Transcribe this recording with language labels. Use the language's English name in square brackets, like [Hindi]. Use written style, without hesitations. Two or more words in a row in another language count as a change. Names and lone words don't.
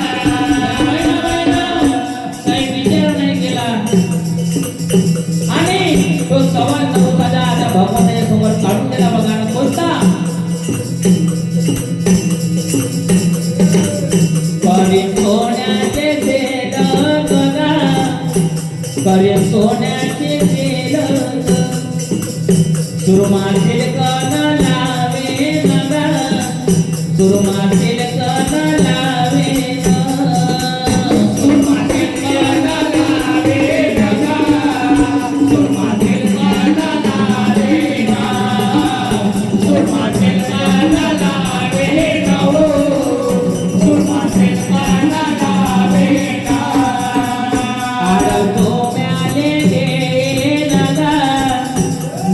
[Marathi] काही विचार नाही केला आणि तो सवाल नमुकाचा आता भगवंताच्या समोर काढून दिला बघा ना कोणता करे सोन्याचे तेल बघा करे सोन्याचे तेल सुरमा तिलकन लावे बघा सुरमा तिलकन लावे सुरमा तिलकन लावे बघा सुरमा तिलकन लावे सुरमा तिलकन लावे सुरमा तिलकन लावे आडतो म्याले गेला